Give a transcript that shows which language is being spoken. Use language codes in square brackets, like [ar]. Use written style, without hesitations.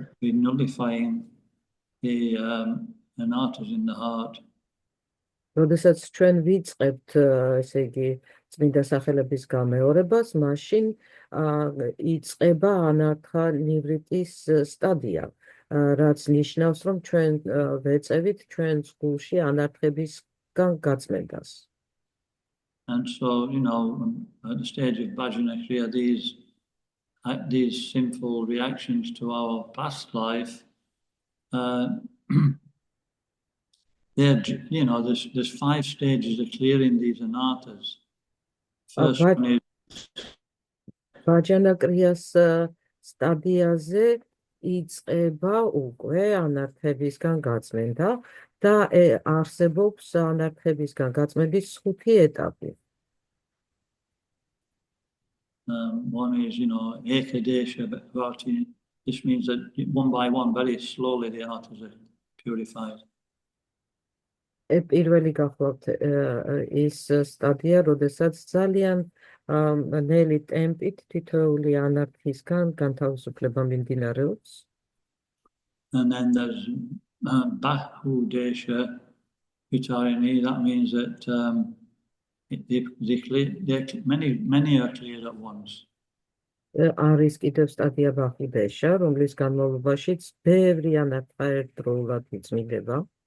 [en] We're nullifying the anarthas in the heart. [ka] როდესაც ჩვენ ვიწყებთ, ესე იგი, წმინდა სახელების გამეორებას, მაშინ იწყება ანართა ნივრიტის სტადია, რაც ნიშნავს, რომ ჩვენ ვეწევით ჩვენ წყულში ანართებისგან გაწმენდას. [en] And so, at the stage of bhajana kriya, these sinful reactions to our past life, there's 5 stages of clearing these anarthas. First one is [ka] ბაჯანა კრიას სტადიაზე იწყება უკვე ანართებისგან გაწმენდა და არსებობს ანართებისგან გაწმენდის 5 ეტაპი. [en] One is, ekadesha bhakti. This means that one by one, very slowly, the anarthas are purified. [ka] პირველი გახლავთ ის სტადია, როდესაც ძალიან ნელი ტემპით თითოეული ანარქისგან განთავისუფლება მიმდინარეობს. [en] And then there's Bahu Desha Vitarini. That means that many are cleared at once. [ka] არის კიდევ სტადია ბახუდეშა, რომლის განმავლობაშიც ბევრი ანარქა ერთდროულად იწმინდება.